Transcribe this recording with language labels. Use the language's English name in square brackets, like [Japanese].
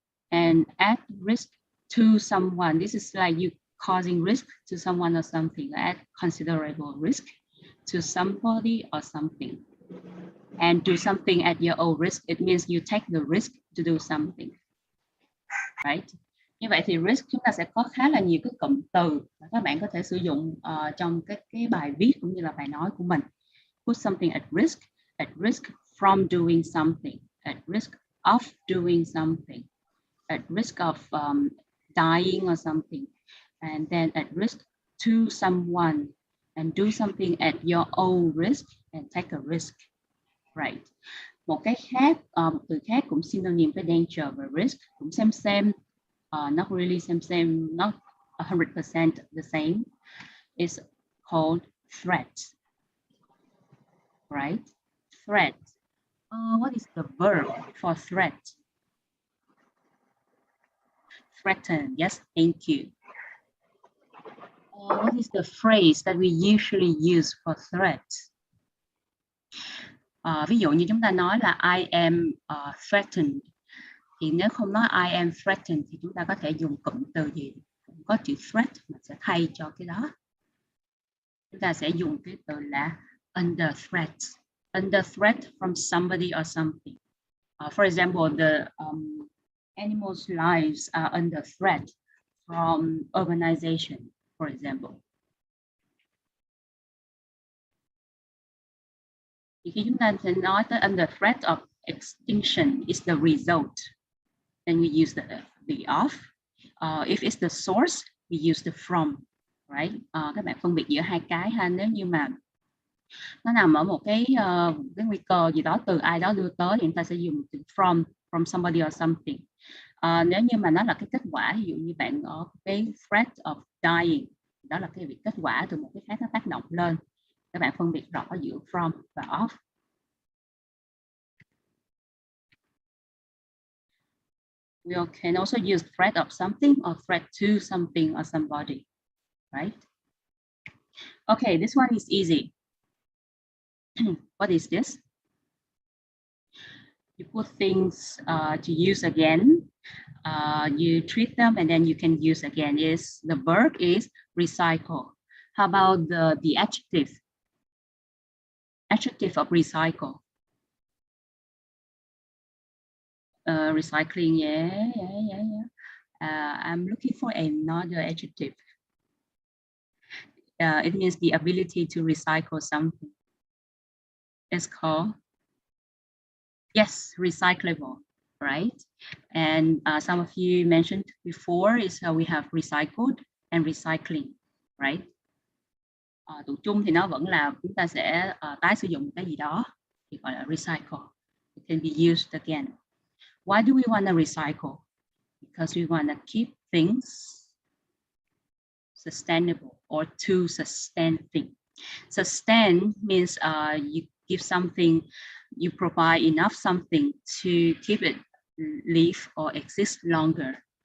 [English] And at risk to someone. This is like you causing risk to someone or something. At considerable risk to somebody or something. And do something at your own risk. It means you take the risk to do something. Right? [Vietnamese] Như vậy thì risk chúng ta sẽ có khá là nhiều cái cụm từ mà các bạn có thể sử dụng trong cái bài viết cũng như là bài nói của mình. [English] Put something at risk from doing something, at risk of doing something, at risk of dying or something, and then at risk to someone, and do something at your own risk and take a risk. Right. [Vietnamese] Một cái khác, một từ khác cũng synonym với danger và risk, cũng same, [English] not really same, not 100% the same. It's called threat. Right? Threat. What is the verb for threat? Threaten. Yes, thank you. What is the phrase that we usually use for threat? [Vietnamese] Ví dụ như chúng ta nói là [English] I am threatened. [Vietnamese] Thì nếu không nói I am threatened thì chúng ta có thể dùng cụm từ gì? Có chữ threat mà sẽ thay cho cái đó. Chúng ta sẽ dùng cái từ là [English] under threat. Under threat from somebody or something. For example, the animals' lives are under threat from urbanization, for example. [Vietnamese] Thì khi chúng ta sẽ nói tới [English] under threat of extinction is the result, then we use the of. If it's the source, we use the from, right? [Vietnamese] Các bạn phân biệt giữa hai cái ha. Nếu như mà nó nằm ở một cái nguy cơ gì đó từ ai đó đưa tới thì chúng ta sẽ dùng từ [English] from somebody or something. [Vietnamese] Nếu như mà nó là cái kết quả, ví dụ như bạn có cái [English] threat of dying, [Vietnamese] đó là cái việc kết quả từ một cái khác nó tác động lên. Các bạn phân biệt rõ giữa from và of. [English] We can also use threat of something or threat to something or somebody, right? Okay, this one is easy. What is this? You put things to use again. You treat them and then you can use again. The verb is recycle. How about the adjective? Adjective of recycle. Recycling, yeah. I'm looking for another adjective. It means the ability to recycle something. It's called, yes, recyclable, right? And some of you mentioned before is we have recycled and recycling, right? [Vietnamese] Tụ chung thì nó vẫn là chúng ta sẽ tái sử dụng cái gì đó thì gọi là recycle. [English] It can be used again. Why do we want to recycle? Because we want to keep things sustainable or to sustain things. Sustain means you give something, you provide enough something to keep it live or exist longer.